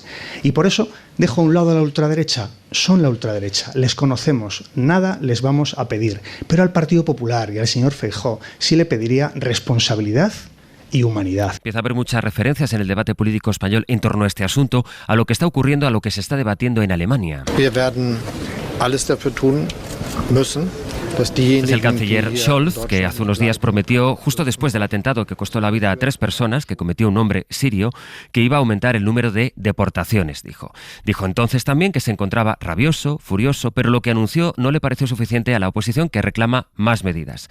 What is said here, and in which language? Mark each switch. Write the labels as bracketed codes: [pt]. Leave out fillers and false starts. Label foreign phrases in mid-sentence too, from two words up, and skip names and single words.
[es] Y por eso dejo a un lado a la ultraderecha. Son la ultraderecha, les conocemos, nada les vamos a pedir. Pero al Partido Popular y al señor Feijóo sí le pediría responsabilidad y humanidad. Empieza a haber muchas referencias en el debate político español en torno a este asunto, a lo que está ocurriendo, a lo que se está debatiendo en Alemania. [de] Wir werden alles dafür tun müssen. [es] Es el canciller Scholz, que hace unos días prometió, justo después del atentado que costó la vida a 3 personas, que cometió un hombre sirio, que iba a aumentar el número de deportaciones, dijo. Dijo entonces también que se encontraba rabioso, furioso, pero lo que anunció no le pareció suficiente a la oposición, que reclama más medidas.